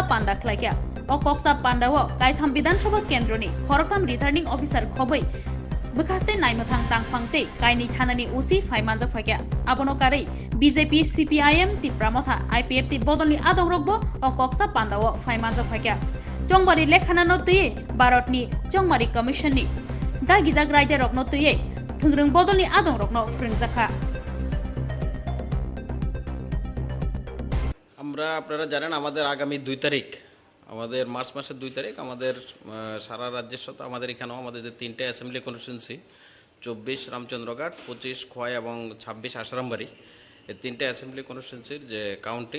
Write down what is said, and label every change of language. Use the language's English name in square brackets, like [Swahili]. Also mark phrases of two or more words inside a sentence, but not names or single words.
[Kok Borok] পান্ডা খ্লাইয়া অ কক্সা পান্ডাও কাইথাম বিধানসভা কেন্দ্রনি খরকতাম [English] returning officer [Kok Borok] খबै বখাস্তে নাইমথাং তাংফাংতে কাইনি থানানি উসি ফাইমানজাক ফাইয়া আবনকাरै বিজেপি সিপিআইএম তিপ্রামথা আইপিএফ তি বদলনি আদংরকবো অ কক্সা পান্ডাও ফাইমানজাক ফাইয়া চংবারি লেখানানো তৈয়ে ভারতনি চংমারি কমিশননি দাগিজাক রাইডার রকনো তৈয়ে থংরং বদলনি আদং রকনো ফ্রেংজাখা [Bangla] আমরা আপনারা জানেন আমাদের আগামী 2 তারিখ আমাদের মার্চ মাসের 2 তারিখ আমাদের সারা রাজ্যের সাথে আমাদের এখানেও আমাদের যে 3টে [English] assembly constituency [Bangla] 24 রামচন্দ্রঘাট 25 খোয়াই এবং 26 আসারামবাড়ি এই 3টে [English] assembly constituency's [Bangla] যে কাউন্টিং